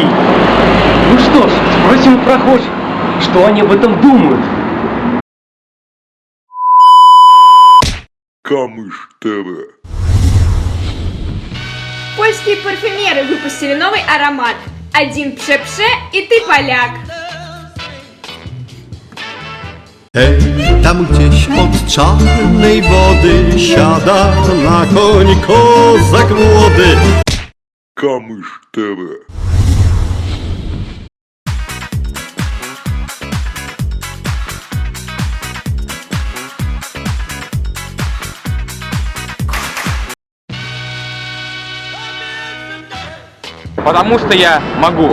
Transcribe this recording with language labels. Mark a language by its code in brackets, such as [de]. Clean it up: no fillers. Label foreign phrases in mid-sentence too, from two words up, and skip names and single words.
[ru] Ну что ж, спросим у прохожих, что они об этом думают. Камыш ТВ. Польские парфюмеры выпустили новый аромат. Один пше-пше и ты поляк. [pl] Tam gdzieś od czarnej wody siada na koń kozak młody. [ru] Камыш ТВ. Потому что я могу.